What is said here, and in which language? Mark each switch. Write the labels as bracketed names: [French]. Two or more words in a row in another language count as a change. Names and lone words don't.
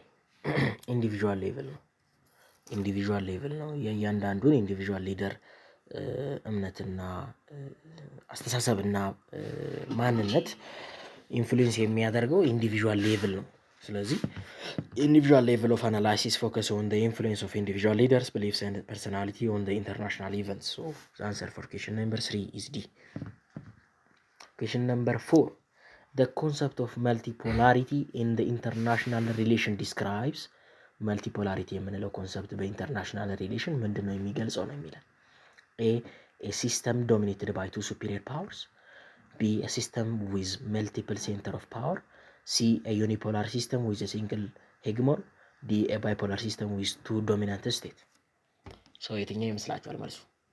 [English] individual level [Amharic] ነው። የእያንዳንዱን [English] individual leader [Amharic] እምነትና አስተሳሰብና ማንነት ኢንፍሉዌንስ የሚያደርገው [English] individual level [Amharic] ነው። ስለዚህ [English] individual level of analysis focus on the influence of individual leaders beliefs and personality on the international events. so the answer for question number 3 is D. question number 4 the concept of multipolarity in the international relation describes multipolarity [Amharic] የምንለው ኮንሰፕት [English] በinternational relation [Amharic] ምንድነው የሚገልጸው ነው የሚለው። [English] ኤ a system dominated by two superior powers, B a system with multiple center of power, C a unipolar system with a single hegemon, D a bipolar system with two dominant states. [Amharic] የትኛው ይመስላችኋል መልሱ?